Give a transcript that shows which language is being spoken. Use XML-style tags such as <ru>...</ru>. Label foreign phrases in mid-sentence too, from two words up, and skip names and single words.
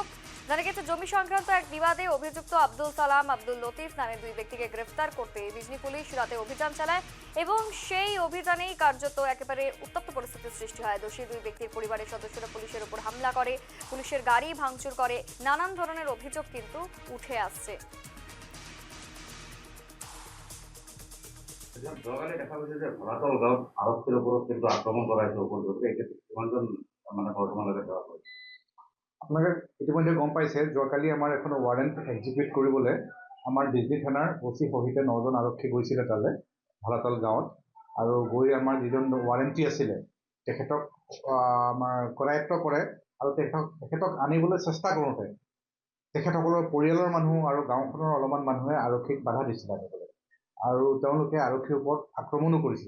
<bn>জানা গেছে জমি সংক্রান্ত এক বিবাদে অভিযুক্ত আব্দুল সালাম, আব্দুল লতিফ নামে 2 ব্যক্তিকে গ্রেফতার করতে বিজনি পুলিশ রাতে অভিযান চালায় এবং সেই অভিযানেই কার্যত একেবারে উত্তপ্ত পরিস্থিতির সৃষ্টি হয়। দোষী 2 ব্যক্তির পরিবারের সদস্যরা পুলিশের উপর হামলা করে, পুলিশের গাড়ি ভাঙচুর করে, নানান ধরনের অভিযোগ কিন্তু উঠে আসছে। সকালে দেখা গেছে যে ভোলাতল</bn> <as>গাঁৱত আৰক্ষীৰ ওপৰত কিন্তু আক্ৰমণ</as> <bn>করা হয়েছে উপযুক্ত এক্ষেত্রে</bn> <as>কিমানজন মানে বৰ্তমানলৈকে</as> <bn>দেওয়া হয়েছে?</bn> <as>আপোনালোকে ইতিমধ্যে গম পাইছে, যোৱাকালি আমাৰ এখন</as> <en>warrant execute</en> <as>কৰিবলৈ আমাৰ বিজনি থানাৰ অচি সহিতে 9 জন আৰক্ষী গৈছিলে তালৈ ভালাতল গাঁৱত। আৰু গৈ আমাৰ যিজন ৱাৰেণ্টি আছিলে তেখেতক আমাৰ কৰায়ত্ব কৰে আৰু তেখেতক আনিবলৈ চেষ্টা কৰোঁতে তেখেতসকলৰ পৰিয়ালৰ মানুহ আৰু গাঁওখনৰ অলপমান মানুহে আৰক্ষীক বাধা দিছিলে আনিবলৈ, আৰু তেওঁলোকে আৰক্ষীৰ ওপৰত আক্ৰমণো কৰিছিলে।</as>